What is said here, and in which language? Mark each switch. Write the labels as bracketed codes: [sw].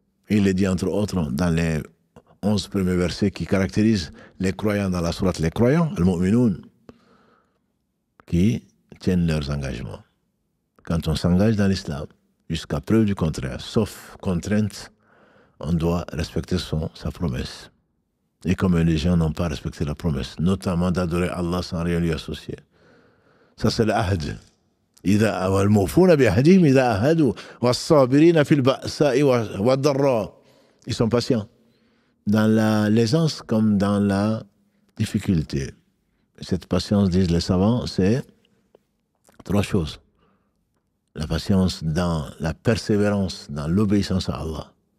[fr] Il le dit entre autres dans les 11 premiers versets qui caractérisent les croyants dans la sourate, les croyants, al-mu'minoun, qui tiennent leurs engagements. Quand on s'engage dans l'islam, jusqu'à preuve du contraire, sauf contrainte, on doit respecter sa promesse. Et comme les gens n'ont pas respecté la promesse, notamment d'adorer Allah sans rien lui associer. Ça c'est l'ahd. [ar] إذا والموفون بعهدهم إذا عاهدوا والصابرين في البأساء والضراء. [fr] Ils sont patients dans l'aisance comme dans la difficulté. Cette patience, disent les savants, c'est 3 choses. La patience dans la persévérance, dans l'obéissance à Allah.